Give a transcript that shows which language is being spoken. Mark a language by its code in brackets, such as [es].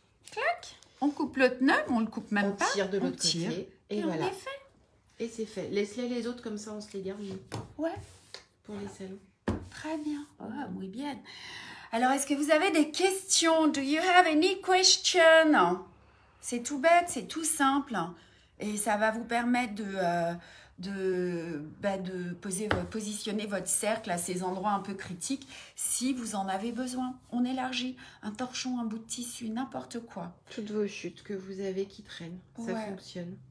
[fr] Clac. On coupe l'autre nœud, on le coupe même pas. On tire de l'autre côté. Et voilà. On est fait. Et c'est fait. Laisse-les les autres, comme ça, on se les garde Ouais. pour les salons. Très bien. Oh, [es] muy bien. [fr] Alors, est-ce que vous avez des questions? [en] Do you have any question? [fr] C'est tout bête, c'est tout simple. Et ça va vous permettre de positionner votre cercle à ces endroits un peu critiques si vous en avez besoin. On élargit un torchon, un bout de tissu, n'importe quoi. Toutes vos chutes que vous avez qui traînent, ça fonctionne.